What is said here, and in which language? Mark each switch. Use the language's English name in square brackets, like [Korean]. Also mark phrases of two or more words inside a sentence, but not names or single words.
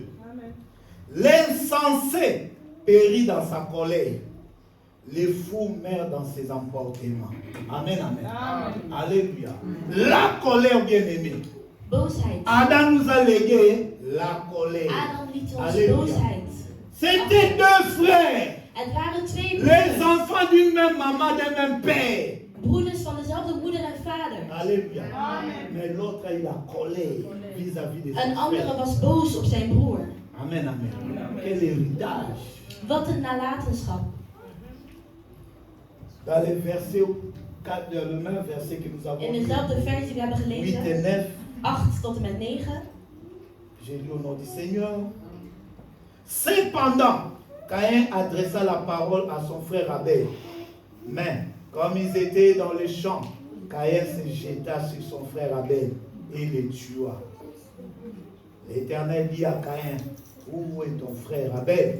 [French] Amen. L'insensé périt dans sa colère. Les fous meurent dans ses emportements. Amen, amen. Amen. Alléluia. La colère, bien-aimée. [Dutch] Boosheid. [French] Adam nous a légué la colère. [Dutch] Adam liet ons [French] Alléluia. [Dutch] boosheid. [French] C'était deux frères. [Dutch] Het waren twee [French] Les [Dutch] broers. [French] enfants d'une même maman, d'un même père. [Dutch] Broeders van dezelfde moeder en vader. [French] Alléluia. Amen. Mais l'autre a eu la colère vis-à-vis de [Dutch] Een [French] son [Dutch] andere [French] frère. [Dutch] was boos op zijn broer. [French] Amen, amen. Quel héritage. [Dutch] Wat een nalatenschap. [French] Dans les versets, le même verset que nous avons [Dutch] In [French] lu, [Dutch] dezelfde versie die we hebben 8 gelezen, [French] et 9, [Dutch] 8 tot en met 9. [French] j'ai lu au nom du Seigneur. Cependant, Caïn adressa la parole à son frère Abel. Mais, comme ils étaient dans les champs, Caïn se jeta sur son frère Abel et le tua. L'Éternel dit à Caïn, où est ton frère Abel?